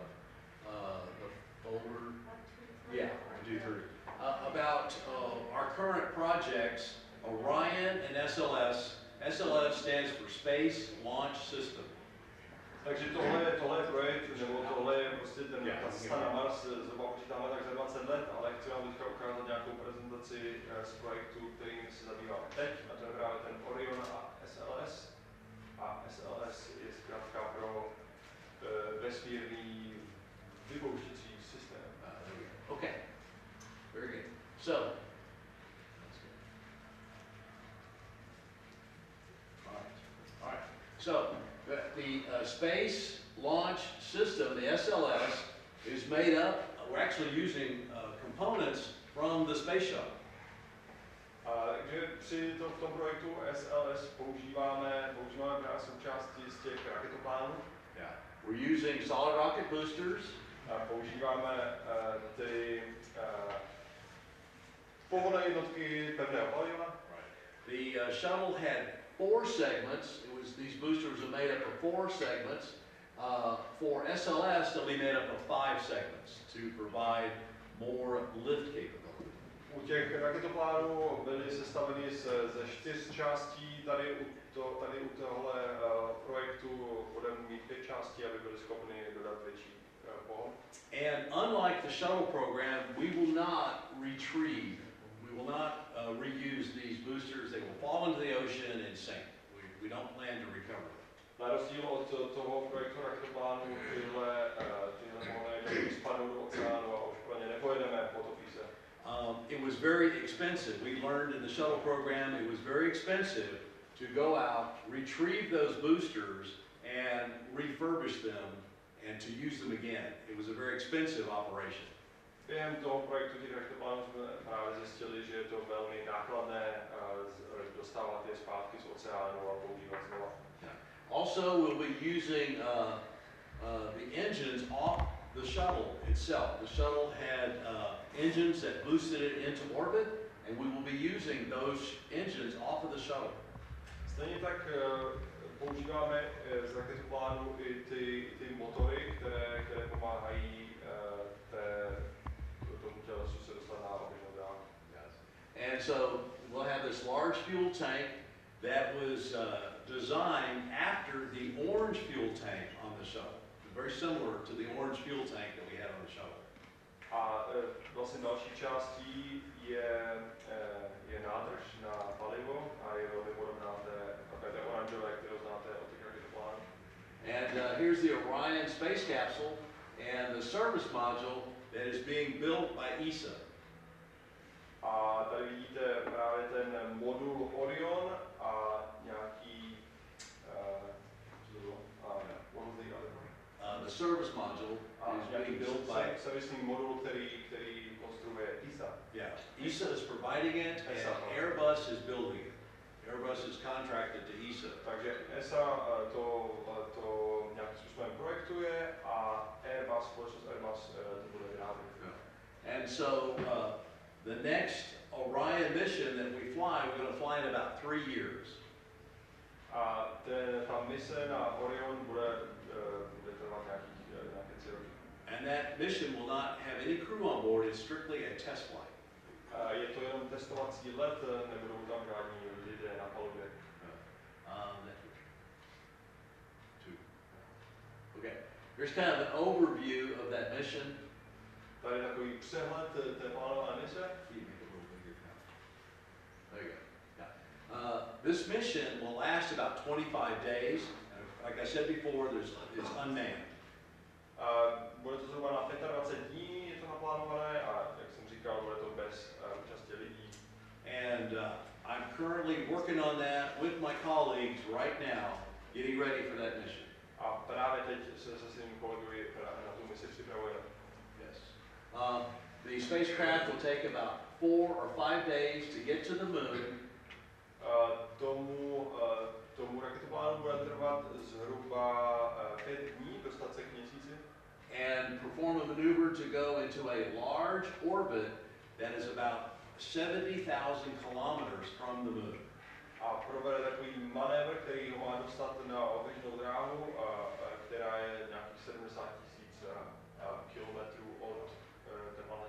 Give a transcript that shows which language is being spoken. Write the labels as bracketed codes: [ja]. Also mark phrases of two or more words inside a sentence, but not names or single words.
[en] The folder. Yeah, 1, 2, 3. About our current projects, Orion and SLS. SLS stands for Space Launch System. [cs] Takže tohle je projekt, nebo tohle je prostě ta cesta na Mars, zhruba počítáme tak za 20 let, ale chci vám teďka ukázat nějakou prezentaci z projektu, kterým se zabýváme teď, a to je právě ten Orion a SLS. A SLS je zkrátka pro vesmírný vypouštěcí systém. [en] Okay, very good. So, all right. So, the Space Launch System, the SLS, is made up. We're actually using components from the space shuttle. [cs] Takže v tom projektu SLS používáme právě součástí z těch raketoplánů. [en] Yeah. We're using solid rocket boosters. [cs] Používáme ty pohonné jednotky pevného paliva. [en] The shuttle had 4 segments. These boosters are made up of 4 segments. For SLS, they'll be made up of 5 segments to provide more lift capability. [cs] U těch raketoplánů byly sestaveny ze 4 částí. Tady u tohle projektu budeme mít 5 částí, aby byly schopny dodat větší pohon. [en] And unlike the shuttle program, we will not retrieve. We will not reuse these boosters. They will fall into the ocean and sink. We don't plan to recover them. [cs] Na rozdíl od toho projektu raketoplánů, tyhle pohonné jednotky spadnou do oceánu a už pro ně nepojedeme, potopí se. [en] It was very expensive. We learned in the shuttle program it was very expensive to go out, retrieve those boosters, and refurbish them and to use them again. It was a very expensive operation. [cs] Během toho projektu těch raketoplánů jsme právě zjistili, že je to velmi nákladné dostávat je zpátky z oceánu a používat znova. [en] Also, we'll be using the engines off the shuttle itself. The shuttle had engines that boosted it into orbit, and we will be using those engines off of the shuttle. [cs] Stejně tak používáme z raketoplánu i ty motory, které pomáhají tomu tělesu se dostat na oběžnou dráhu. [en] And so we'll have this large fuel tank that was designed after the orange fuel tank on the shuttle. Very similar to the orange fuel tank that we had on the shuttle. [cs] A vlastně další částí je nádrž na palivo a je velmi podobná té oranžové, kterou znáte od těch raketoplánů. [en] And here's the Orion space capsule and the service module that is being built by ESA. [cs] A tady vidíte právě ten modul Orion a nějaký [en] the service module is being built by [cs] servisní modul, který konstruuje ESA. [en] Yeah, ESA is providing it, and Airbus is building it. Airbus is contracted to ESA. [cs] Takže ESA to nějakým způsobem projektuje a Airbus, společnost Airbus to bude vyrábět. [en] And so the next Orion mission that we fly, we're going to fly in about 3 years. [cs] A ta mise na Orion bude trvat nějaké 3 roky. [en] And that mission will not have any crew on board. It's strictly a test flight. [cs] Je to jenom testovací let, nebudou tam žádní lidé na palubě. [en] Here's kind of an overview of that mission. [cs] Tady je takový přehled té plánované mise. [en] There you go. Yeah. This mission will last about 25 days. Like I said before, it's unmanned. [cs] Bude to zhruba na 25 dní, je to naplánované a jak jsem říkal, bude to bez účasti lidí. [en] And I'm currently working on that with my colleagues right now, getting ready for that mission. [cs] A právě teď se svými kolegy na tu misi připravujeme. [en] Yes. The spacecraft will take about 4 or 5 days to get to the moon. [cs] Tomu raketoplánu bude trvat zhruba 5 dní dostat se k měsíci. [en] And perform a maneuver to go into a large orbit that is about 70,000 kilometers from the moon. [cs] A provede takový manévr, který ho má dostat na oběžnou dráhu, která je nějakých 70,000 kilometrů od té planety.